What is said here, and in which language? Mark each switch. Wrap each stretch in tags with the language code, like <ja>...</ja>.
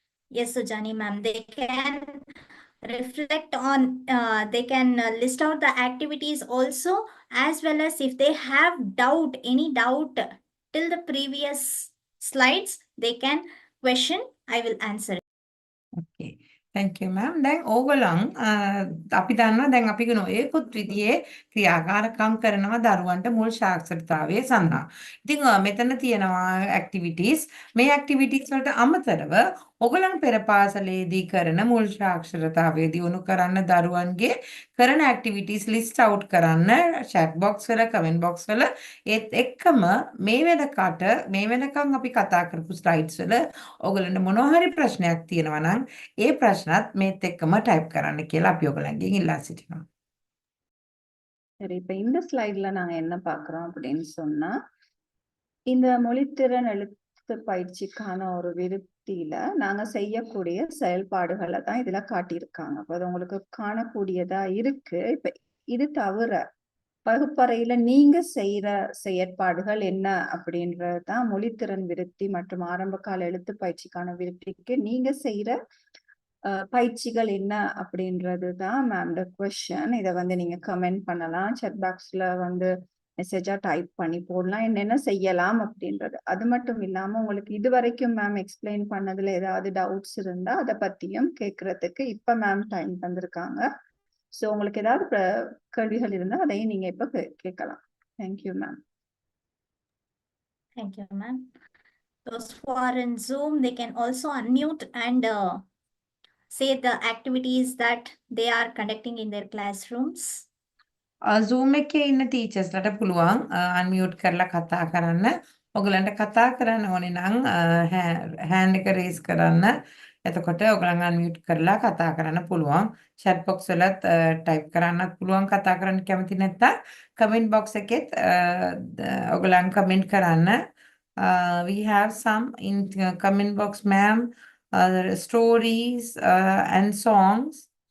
<en>Yes, Sujani ma'am, they can reflect on, they can list out the activities also, as well as if they have any doubt till the previous slides, they can question, I will answer. Okay. Thank you ma'am.</en> <si>දැන් ඕගොල්ලන් අපි දන්නවා දැන් අපි නොයෙකුත් විදිහේ ක්‍රියාකාරකම් කරනවා දරුවන්ට මුල් සාක්ෂරතාවයේ සඳහා. ඉතින් මෙතන තියෙනවා ඇක්ටිවිටීස්. මේ ඇක්ටිවිටීස් වලට අමතරව ඔගලන් පෙර පාසලේදී කරන මුල් සාක්ෂරතාවය දියුණු කරන්න දරුවන්ගේ කරන ඇක්ටිවිටීස් ලිස්ට් අවුට් කරන්න chat box වල කමෙන්ට් box වල ඒත් එක්කම මේ වෙනකට මේ වෙනකන් අපි කතා කරපු ස්ලයිඩ්ස් වල ඔයගලන්ට මොනවා හරි ප්‍රශ්නයක් තියෙනවා නම් ඒ ප්‍රශ්නත් මේත් එක්කම ටයිප් කරන්න කියලා අපි ඔයගලන්ගෙන් ඉල්ලා සිටිනවා.</si> <ta>சரி, இப்ப இந்த ஸ்லைட்ல நாங்க என்ன பார்க்கிறோம் அப்படின்னு சொன்னா, இந்த மொழித்திறன் எழுத்து பயிற்சிக்கான ஒரு விருத்தியில நாங்க செய்யக்கூடிய செயல்பாடுகளை தான் இதுல காட்டியிருக்காங்க. அப்ப அது உங்களுக்கு காணக்கூடியதா இருக்கு. இப்ப இது தவிர வகுப்பறையில நீங்க செய்யற செயற்பாடுகள் என்ன அப்படின்றதுதான் மொழித்திறன் விருத்தி மற்றும் ஆரம்பகால எழுத்து பயிற்சிக்கான விருத்திக்கு நீங்க செய்யற பயிற்சிகள் என்ன அப்படின்றதுதான் மேம்ட கொஸ்டின். இதை வந்து நீங்க கமெண்ட் பண்ணலாம், chat பாக்ஸ்ல வந்து மெசேஜா டைப் பண்ணி போடலாம், என்னென்ன செய்யலாம் அப்படின்றது. அது மட்டும் இல்லாம உங்களுக்கு இது வரைக்கும் மேம் எக்ஸ்பிளைன் பண்ணதுல ஏதாவது டவுட்ஸ் இருந்தா அதை பத்தியும் கேட்கறதுக்கு இப்ப மேம் டைம் தந்திருக்காங்க. ஸோ உங்களுக்கு ஏதாவது கேள்விகள் இருந்தா அதையும் நீங்க இப்ப கேட்கலாம்.</ta> <en>Thank you ma'am. Thank you, ma'am. Those who are in Zoom, they can also unmute and say the activities that they are conducting in their classrooms.</en> <si>Zoom එකේ ඉන්න ටීචර්ස්ලට පුළුවන් අන්මියුට් කරලා කතා කරන්න. ඔයගලන්ට කතා කරන්න ඕනේ නම් හෑන්ඩ් එක රේස් කරන්න. එතකොට ඔයගලන් අන්මියුට් කරලා කතා කරන්න පුළුවන්. chat box වලත් ටයිප් කරන්නත් පුළුවන් කතා කරන්න කැමති නැත්නම් කමෙන්ට් box එකෙත් ඔයගලන් කමෙන්ට් කරන්න.</si> <en>We have some in comment box, ma'am, stories and songs.</en>